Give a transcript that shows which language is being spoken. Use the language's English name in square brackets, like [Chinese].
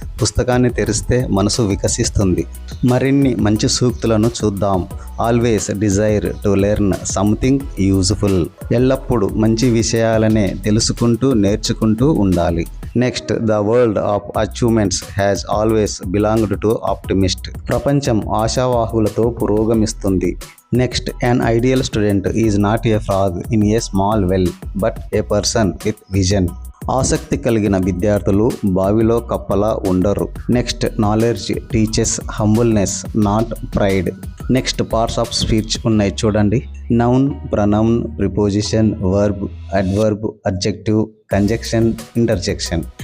[Telugu] పుస్తకాన్ని తెరిస్తే మనసు వికసిస్తుంది. మరిన్ని మంచి సూక్తులను చూద్దాం. [English] Always desire to learn something useful. [Telugu] ఎల్లప్పుడూ మంచి విషయాలనే తెలుసుకుంటూ నేర్చుకుంటూ ఉండాలి. [English] Next, the world of achievements has always belonged to optimist. [Telugu] ప్రపంచం ఆశావాహులతో పురోగమిస్తుంది. [English] Next, an ideal student is not a frog in a small well, but a person with vision. [Telugu] ఆసక్తి కలిగిన విద్యార్థులు బావిలో కప్పలా ఉండరు. [English] Next, knowledge teaches humbleness not pride. Next, parts of speech [Telugu] ఉన్నాయి చూడండి. [English] Noun, pronoun, preposition, verb, adverb, adjective, conjunction, interjection.